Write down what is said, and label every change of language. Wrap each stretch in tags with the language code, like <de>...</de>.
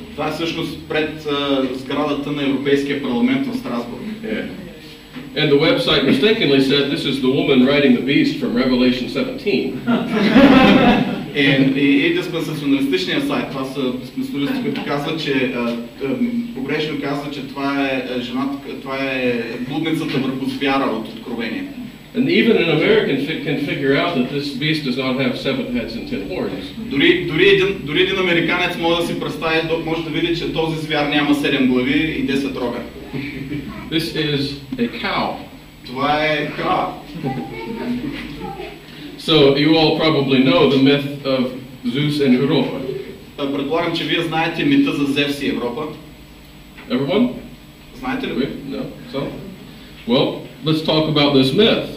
<bg>Това е всъщност пред сградата на Европейския парламент в Страсбург.</bg> <en>Yeah. And the website mistakenly said this is the woman riding the beast from Revelation 17.</en> <bg>И диспенсационалистичният сайт, това са диспенсионалисти, които казват, че погрешно казват, че това е жената, това е блудницата върху звяра от Откровение.</bg> <en>And even an American can figure out that this beast does not have 7 heads and 10 horns.</en> <bg>Дори един американец може да си представи, може да види, че този звяр няма 7 глави и 10 рога.</bg> <en>This is a cow.</en> <bg>Това е крава.</bg> <en>So you all probably know the myth of Zeus and Europa.</en> <bg>Предполагам, че вие знаете мита за Зевс и Европа.</bg> <en>Everyone?</en> <bg>Знаете ли?</bg> <en>No. So, well, let's talk about this myth.</en>